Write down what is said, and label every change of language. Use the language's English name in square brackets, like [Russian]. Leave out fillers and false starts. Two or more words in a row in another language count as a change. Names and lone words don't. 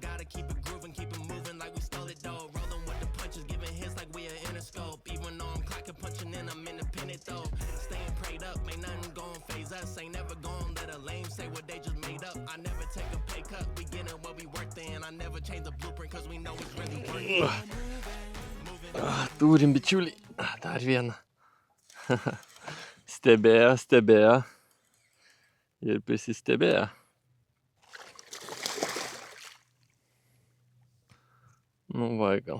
[English] Gotta keep it grooving, keep it moving like we stole it, though. Rolling with the punches, giving hits like we are Interscope. Even though I'm clocking, punching in, I'm independent, though. Staying prayed up, ain't nothing gon' phase us. Ain't never gon' let a lame say what they just made up. I never take a pay cut, we getting what we worth in. I never change the blueprint, cause we know it's really working. [Lithuanian] Turim, bičiuliai. Dar vieną. Stebėjo. Ir prisistebėjo. Nu va, gal.